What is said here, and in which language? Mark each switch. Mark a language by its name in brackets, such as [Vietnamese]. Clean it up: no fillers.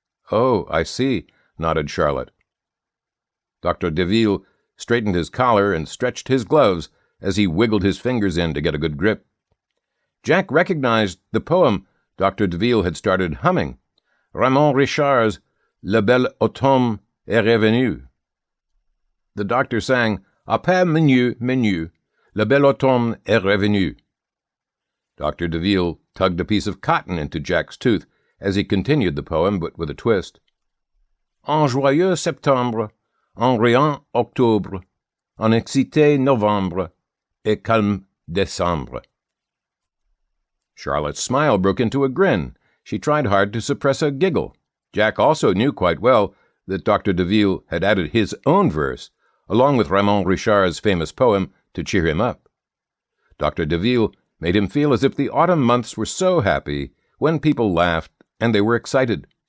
[English] Oh, I see, nodded Charlotte. Dr. Deville straightened his collar and stretched his gloves as he wiggled his fingers in to get a good grip. Jack recognized the poem Dr. Deville had started humming, Raymond Richard's Le Bel Automne est revenu. The doctor sang, [French] À pas menu, menu, Le Bel Automne est revenu. [English] Dr. Deville tugged a piece of cotton into Jack's tooth as he continued the poem, but with a twist. [French] En joyeux septembre, en riant octobre, en excité novembre, et calme décembre. [English] Charlotte's smile broke into a grin. She tried hard to suppress a giggle. Jack also knew quite well that Dr. Deville had added his own verse, along with Raymond Richard's famous poem, to cheer him up. Dr. Deville made him feel as if the autumn months were so happy when people laughed and they were excited.